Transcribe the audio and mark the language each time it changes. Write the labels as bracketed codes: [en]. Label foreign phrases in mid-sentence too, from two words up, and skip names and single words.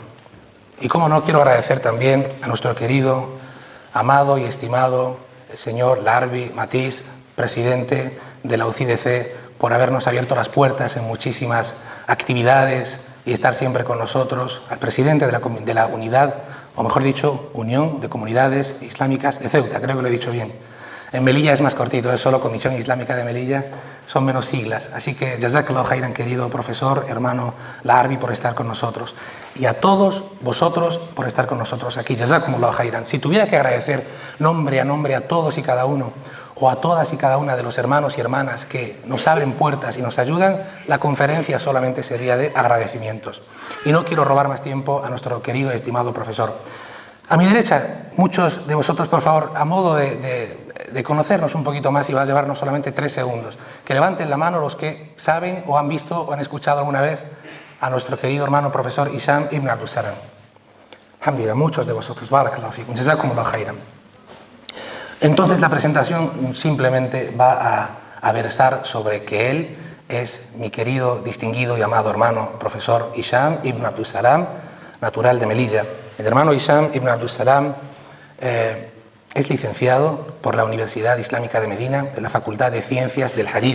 [es] Y cómo no, quiero agradecer también a nuestro querido, amado y estimado el señor Larbi Matiz, presidente de la UCIDC, por habernos abierto las puertas en muchísimas actividades y estar siempre con nosotros, al presidente de la unidad, o mejor dicho, Unión de Comunidades Islámicas de Ceuta, creo que lo he dicho bien. En Melilla es más cortito, es solo Comisión Islámica de Melilla, son menos siglas. Así que [ar] جزاك الله خيرا, [es] querido profesor, hermano Larbi, por estar con nosotros. Y a todos vosotros por estar con nosotros aquí, [ar] جزاكم الله خيرا. [es] Si tuviera que agradecer nombre a todos y cada uno, o a todas y cada una de los hermanos y hermanas que nos abren puertas y nos ayudan, la conferencia solamente sería de agradecimientos. Y no quiero robar más tiempo a nuestro querido y estimado profesor. A mi derecha, muchos de vosotros, por favor, a modo de conocernos un poquito más, y va a llevarnos solamente 3 segundos, que levanten la mano los que saben o han visto o han escuchado alguna vez a nuestro querido hermano profesor Hisham ibn Abdul Salam. Alhamdulillah, muchos de vosotros, [ar] بارك الله فيكم، جزاكم الله خيرا. [es] Entonces la presentación simplemente va a versar sobre que él es mi querido, distinguido y amado hermano profesor Hisham ibn Abdul Salam, natural de Melilla. El hermano Hisham ibn Abdul Salam es licenciado por la Universidad Islámica de Medina, en la Facultad de Ciencias del Hadith.